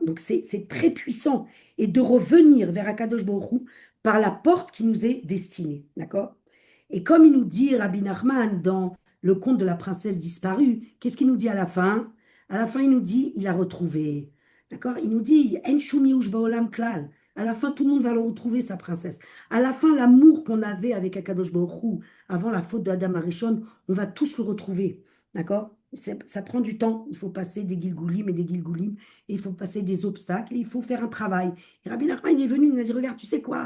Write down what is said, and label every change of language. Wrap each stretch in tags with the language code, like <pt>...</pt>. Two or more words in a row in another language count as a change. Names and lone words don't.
<fr>Donc c'est très puissant. Et de revenir vers Akadosh Baruch Hu par la porte qui nous est destinée. D'accord? Et comme il nous dit Rabbi Nachman dans le conte de la princesse disparue, qu'est-ce qu'il nous dit à la fin? À la fin, il nous dit, il a retrouvé. D'accord? Il nous dit,</fr> <he>אין שום ייאוש בעולם כלל.</he> <fr>À la fin, tout le monde va le retrouver, sa princesse. À la fin, l'amour qu'on avait avec Akadosh Baruch Hu avant la faute de Adam Arishon, on va tous le retrouver. D'accord? Ça prend du temps. Il faut passer des Gilgoulim et des Gilgoulim. Et il faut passer des obstacles. Et il faut faire un travail. Et Rabbi Nachman, il est venu, il nous a dit, regarde, tu sais quoi?</fr>